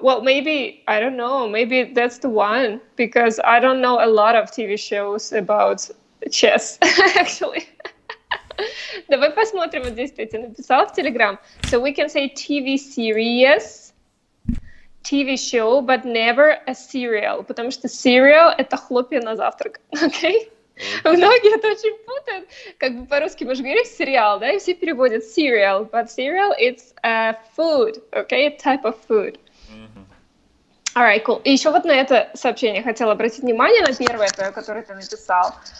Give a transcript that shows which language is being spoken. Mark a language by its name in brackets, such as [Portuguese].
[English] Well, maybe, I don't know, maybe that's the one, because I don't know a lot of TV shows about chess, actually. [Russian] Давай посмотрим, вот здесь ты написал в Telegram. [English] So we can say TV series, TV show, but never a cereal, [Russian] потому что cereal — это хлопья на завтрак, окей? Многие это очень путают. Как бы по-русски мы же говорим сериал, да, и все переводят cereal, [English] but cereal it's a food, okay, a type of food. Alright, cool. [Russian] И еще вот на это сообщение хотела обратить внимание, на первое твое, которое ты написал.